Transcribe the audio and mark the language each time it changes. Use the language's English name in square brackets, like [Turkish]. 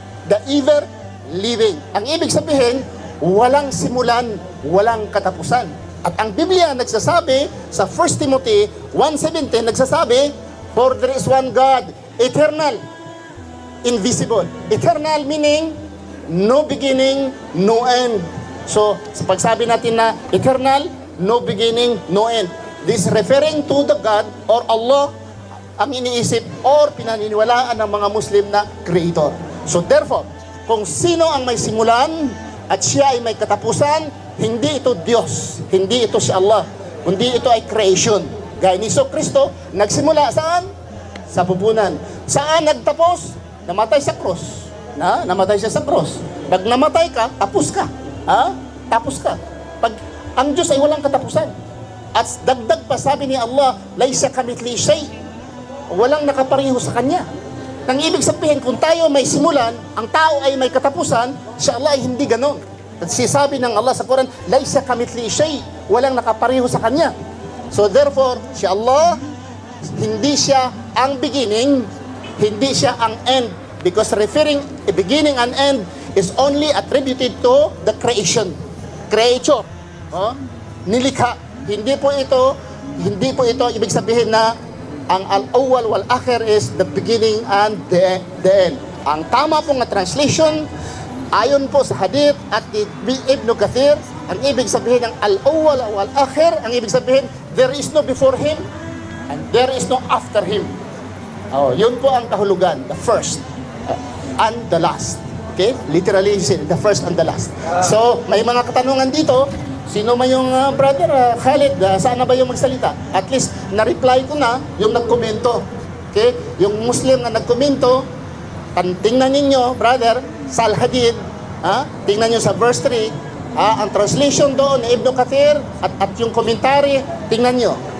[English] The ever-living. [Filipino] Ang ibig sabihin, walang simulan, walang katapusan. At ang Biblia nagsasabi sa 1 Timothy 1:17, nagsasabi, [English] for there is one God, eternal, invisible. Eternal meaning, no beginning, no end. [Filipino] So, sa pagsabi natin na eternal, [English] no beginning, no end. This referring to the God or Allah [Filipino] ang iniisip or pinaniniwalaan ng mga Muslim na [English] creator. So therefore, [Filipino] kung sino ang may simulan at siya ay may katapusan, hindi ito Diyos, hindi ito si Allah, kundi ito ay creation. Gaya ni Kristo, nagsimula saan? Sa pupunan. Saan nagtapos? Namatay sa krus. Namatay siya sa krus. Pag namatay ka, tapos ka. Tapos ka. Pag ang Diyos ay walang katapusan. At dagdag pa sabi ni Allah, [Arabic] laysa kamithlihi shay. [Filipino] Walang nakapareho sa Kanya. Nang ibig sabihin, kung tayo may simulan, ang tao ay may katapusan, si Allah ay hindi ganon. At sisabi ng Allah sa Quran, [Arabic] laysa kamithlihi shay. [Filipino] Walang nakapareho sa Kanya. [English] So therefore, [Filipino] si Allah, hindi siya ang beginning, hindi siya ang end. [English] Because referring a beginning and end is only attributed to the creation. [Filipino] Creator. Nilikha. Hindi po ito ibig sabihin na ang al-awwal wal-akhir [English] is the beginning and the end. [Filipino] Ang tama pong na translation, ayon po sa hadith at Ibn Kathir, ang ibig sabihin ng al-awwal wal-akhir, ang ibig sabihin, [English] there is no before him and there is no after him. [Filipino] Yun po ang kahulugan, [English] the first and the last. [Filipino] Okay? [English] Literally, the first and the last. [Filipino] So, may mga katanungan dito. Sino man yung brother Khalid, saan na ba yung magsalita? At least, na-reply ko na yung nagkomento. Okay? Yung Muslim na nagkomento, tingnan ninyo, brother, sa Al-Hadid, tingnan nyo sa verse 3, ang translation doon ni Ibn Kathir at yung commentary, tingnan nyo.